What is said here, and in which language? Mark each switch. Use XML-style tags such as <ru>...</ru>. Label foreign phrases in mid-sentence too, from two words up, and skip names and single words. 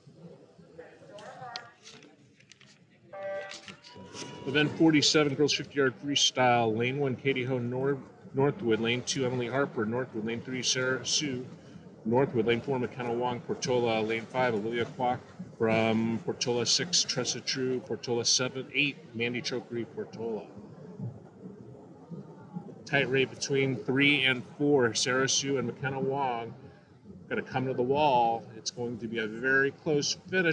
<en>Event 47, girls 50-yard freestyle, lane 1, Katie Ho, Northwood, lane 2, Emily Harper, Northwood, lane 3, Sarah Sue, Northwood, lane 4, McKenna Wong, Portola, lane 5, Olivia Kwok from Portola, 6, Tressa True, Portola, 7, 8, Mandy Chokery, Portola. Tight rate between 3 and 4, Sarah Sue and McKenna Wong. Going to come to the wall. It's going to be a very close finish.</en>